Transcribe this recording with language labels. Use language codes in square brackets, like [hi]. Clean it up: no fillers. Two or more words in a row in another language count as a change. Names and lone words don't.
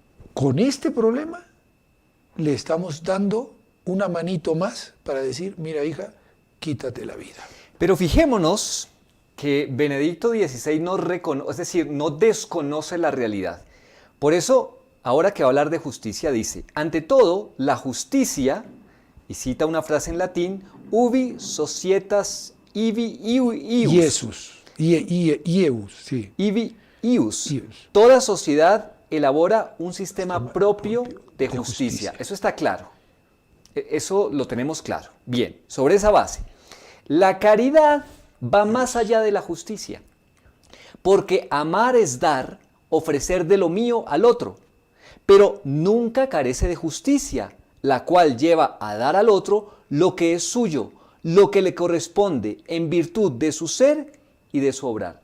[es] Con este problema le estamos dando una manito más para decir, mira hija, quítate la vida. Pero fijémonos que Benedicto XVI no reconoce, es decir, no desconoce la realidad. Por eso, ahora que va a hablar de justicia, dice, ante todo, la justicia, y cita una frase en latín, [la] ubi societas ibi ius. Iesus, Ieus, sí. Ibi ius. [es] Ius. Toda sociedad elabora un sistema propio de justicia. Eso está claro. Eso lo tenemos claro. Bien, sobre esa base, la caridad va más allá de la justicia, porque amar es dar, ofrecer de lo mío al otro, pero nunca carece de justicia, la cual lleva a dar al otro lo que es suyo, lo que le corresponde en virtud de su ser y de su obrar.